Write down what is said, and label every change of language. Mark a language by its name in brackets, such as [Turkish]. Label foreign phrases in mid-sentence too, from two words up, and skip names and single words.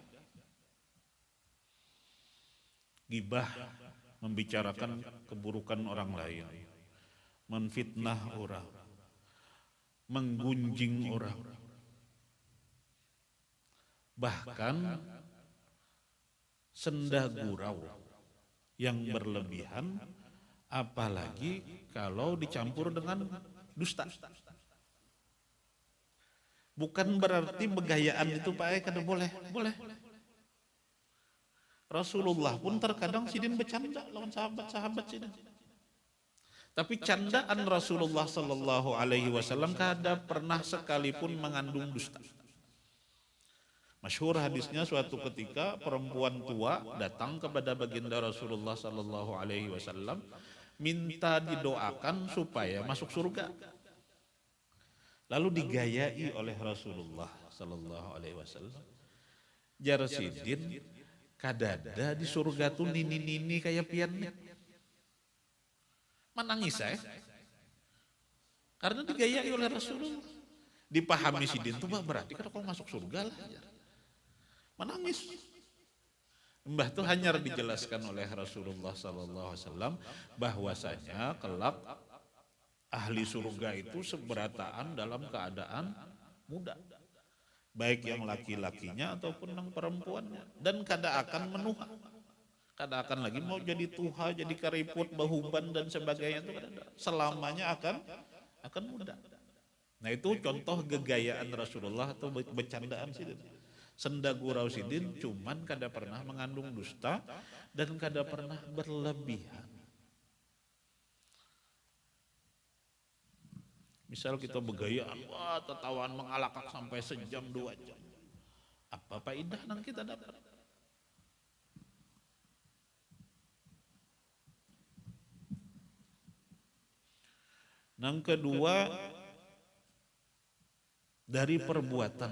[Indonesian] gibah, membicarakan keburukan orang lain, menfitnah orang, menggunjing orang, bahkan senda gurau yang berlebihan, apalagi kalau dicampur dengan dusta. [Banjar] Bukan berarti begayaan itu Pak kada boleh, boleh. Rasulullah pun terkadang sidin bercanda lawan sahabat-sahabat sidin. Tapi candaan Rasulullah [Arabic] صلى الله عليه وسلم [Banjar] kada pernah sekalipun mengandung dusta. [Indonesian] Masyhur hadisnya, suatu ketika perempuan tua datang kepada baginda Rasulullah [Arabic] صلى الله عليه وسلم [Indonesian] minta didoakan supaya masuk surga. Lalu digayai oleh Rasulullah [Arabic] صلى الله عليه وسلم. [Banjar] Jar sidin, kadada di surga tuh nini-nini kayak pian. [Indonesian] Menangis saya. Karena digayai oleh Rasulullah. Dipahami sidin tuh berarti kalau masuk surga lah. Menangis. Mbah tuh hanya dijelaskan oleh Rasulullah [Arabic] صلى الله عليه وسلم [Indonesian] bahwasanya kelak ahli surga itu seberataan dalam keadaan muda. Baik yang laki-lakinya ataupun yang perempuannya. [Banjar] Dan kada akan menuha. Kada akan lagi mau jadi tuha, jadi kariput, bahuban dan sebagainya itu kada ada. [Indonesian] Selamanya akan muda. [Banjar] Nah itu contoh gegayaan Rasulullah atau bercandaan sidin. Senda gurau sidin cuman kada pernah mengandung dusta dan kada pernah berlebihan. Misal kita begayaan, wah tertawaan mengalakak sampai sejam 2 jam. [Indonesian] Apa faedah yang kita dapat? Yang kedua, dari perbuatan.